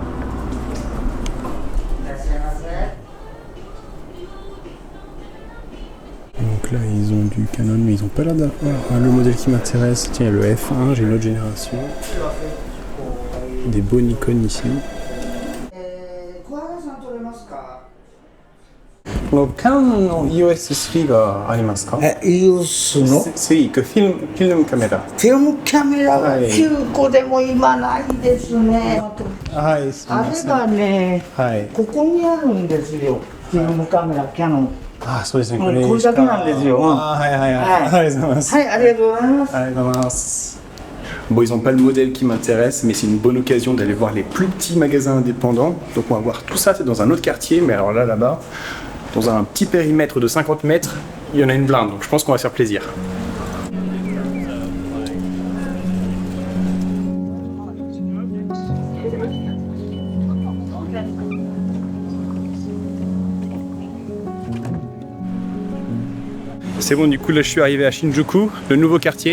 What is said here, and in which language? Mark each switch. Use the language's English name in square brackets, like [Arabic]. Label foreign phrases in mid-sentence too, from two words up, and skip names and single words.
[French] Donc là, ils ont du Canon, mais ils ont pas l'air d'avoir le modèle qui m'intéresse. Tiens, il y a le F1, j'ai une autre génération. Des beaux Nikon ici. [Japanese] Canon の EOS3 がありますか EOS の 3、フィルムカメラ。フィルムカメラは9個でも今ないですね。はい、すみません。あれがね、はい。ここにあるんですよ。フィルムカメラ、キャノン。あ、そうですね。これだけなんですよ。はい。ありがとうございます。はい、ありがとうございます。ありがとうございます。 [French] Bon, ils n'ont pas le modèle qui m'intéresse, mais c'est une bonne occasion d'aller voir les plus petits magasins indépendants. Donc on va voir tout ça, c'est dans un autre quartier, mais alors là-bas, dans un petit périmètre de 50 mètres, il y en a une blinde, donc je pense qu'on va se faire plaisir. C'est bon, du coup là je suis arrivé à Shinjuku, le nouveau quartier.